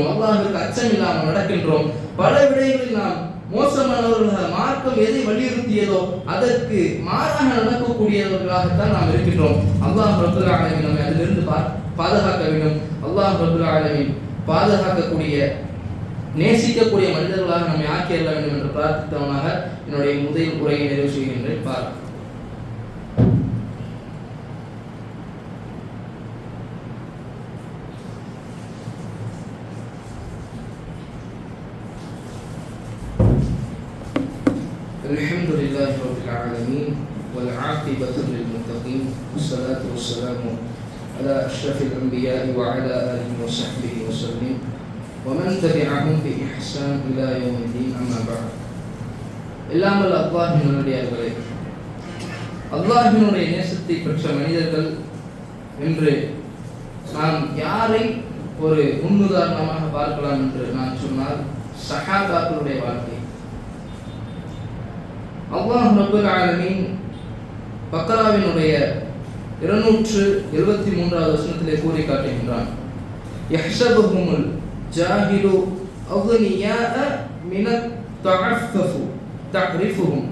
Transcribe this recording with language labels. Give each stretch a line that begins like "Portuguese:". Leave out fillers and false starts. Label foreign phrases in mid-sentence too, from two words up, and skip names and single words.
Tamil: அல்லாஹ்விற்கு அச்சம் இல்லாமல் நடக்கின்றோம். பல விடயங்களில் நாம் மோசமானவர்களாக, மார்க்கம் எதை வலியுறுத்தியதோ அதற்கு மாறாக நடக்கக்கூடியவர்களாகத்தான் நாம் இருக்கின்றோம்.
Arabic: الله رب العالمين
Tamil: நம்மை அதிலிருந்து பாதுகாக்க வேண்டும்.
Arabic: الله رب العالمين
Tamil: பாதுகாக்கக்கூடிய, நேசிக்கக்கூடிய மனிதர்களாக நம்மை ஆக்கியல்ல வேண்டும் என்று பிரார்த்தித்தவனாக என்னுடைய முதல் உரையை நிறைவு செய்கின்றேன்.
Arabic: பார்க்க الحمد لله رب العالمين والعاقبة للمتقين والصلاة والسلام على أشرف الأنبياء وعلى آله وصحبه وسلم ومن تبعهم بإحسان إلى يوم الدين أما بعد.
Tamil: எல்லாம் வல்ல அல்லாஹ்வின் நல்லடியார்களே, அல்லாஹ்வினுடைய நேசத்தை பெற்ற மனிதர்கள் என்று நாம் யாரை ஒரு முன்னுதாரணமாக பார்க்கலாம் என்று நான் சொன்னால், சஹாபாக்களுடைய வாழ்க்கை.
Arabic: الله رب العالمين
Tamil: பக்ராவினுடைய 273வது வசனத்திலே கூறி காட்டுகின்றான்,
Arabic: يحسبهم الجاهل أغنياء من التعفف تعرفهم.